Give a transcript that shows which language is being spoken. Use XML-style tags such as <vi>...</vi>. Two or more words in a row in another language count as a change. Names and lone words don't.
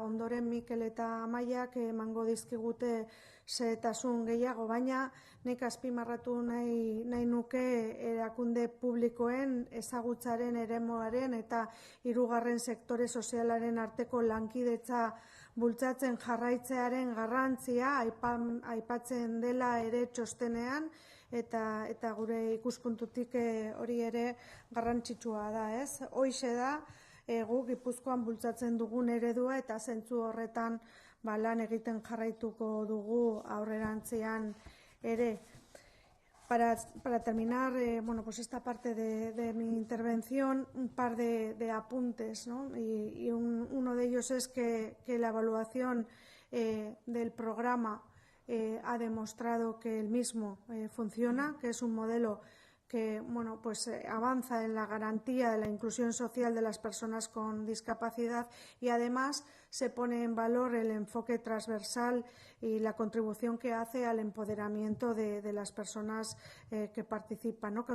<eu>ondoren Mikel eta Amaiak emango dizkigute xehetasun gehiago, baina nik azpimarratu nahi nuke erakunde publikoen ezagutzaren eremuaren eta hirugarren sektore sozialaren arteko lankidetza bultzatzen jarraitzearen garrantzia aipatzen dela ere txostenean, eta gure ikuspuntutik hori ere garrantzitsua da, ez? Hoixe da gu Gipuzkoan bultzatzen dugun eredua, eta zentzu horretan lan egiten jarraituko dugu aurrerantzean ere.</eu> <es>Para terminar, pues esta parte de mi intervención, un par de apuntes, ¿no? Y uno de ellos es que la evaluación del programa ha demostrado que el mismo funciona, que es un modelo que avanza en la garantía de la inclusión social de las personas con discapacidad, y además se pone en valor el enfoque transversal y la contribución que hace al empoderamiento de las personas que participan, ¿no?</es>